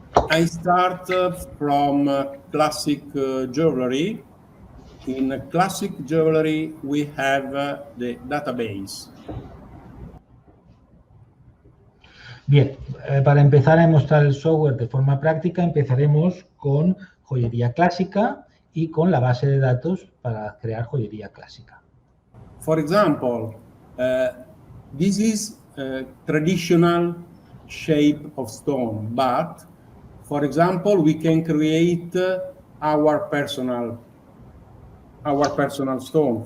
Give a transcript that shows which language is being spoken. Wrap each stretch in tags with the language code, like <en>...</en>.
<en>I start from classic jewelry. In classic jewelry, we have the database.</en> <es>Bien, para empezar a mostrar el software de forma práctica, empezaremos con joyería clásica y con la base de datos para crear joyería clásica.</es> <en>For example, this is a traditional shape of stone, but for example, we can create our personal stone.</en>